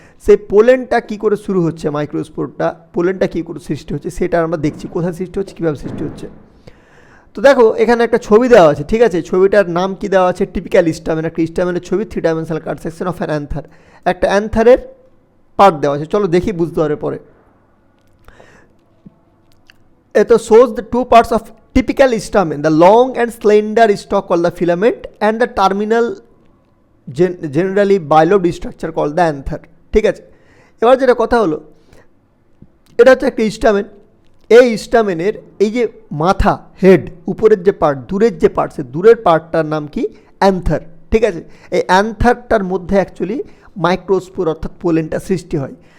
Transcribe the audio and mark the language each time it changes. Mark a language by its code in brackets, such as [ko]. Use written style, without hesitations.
[bn] সেই পোলেনটা কী করে শুরু হচ্ছে, মাইক্রোস্পোরটা পোলেনটা কী করে সৃষ্টি হচ্ছে সেটা আমরা দেখছি, কোথায় সৃষ্টি হচ্ছে, কীভাবে সৃষ্টি হচ্ছে। তো দেখো এখানে একটা ছবি দেওয়া আছে, ঠিক আছে, ছবিটার নাম কি দেওয়া আছে, টিপিক্যাল স্টামেন, একটা স্টামেনের ছবি, [en] 3 dimensional cut section of an anther, [bn] একটা অ্যান্থারের পার্ট দেওয়া আছে, চলো দেখি, বুঝতে পারে পরে। [en] It shows the two parts of typical stamen, the long and slender stalk called the filament and the terminal generally bilobed structure called the anther, [bn] ঠিক আছে। এবার যেটা কথা হলো, এটা হচ্ছে একটা স্টামেন, এই স্টামেনের এই যে মাথা, হেড, উপরের যে পার্ট, দূরের যে পার্ট, সে দূরের পার্টটার নাম কি অ্যান্থার, ঠিক আছে। এই অ্যান্থারটার মধ্যে অ্যাকচুয়ালি মাইক্রোস্পোর অর্থাৎ পোলেনটা সৃষ্টি হয়।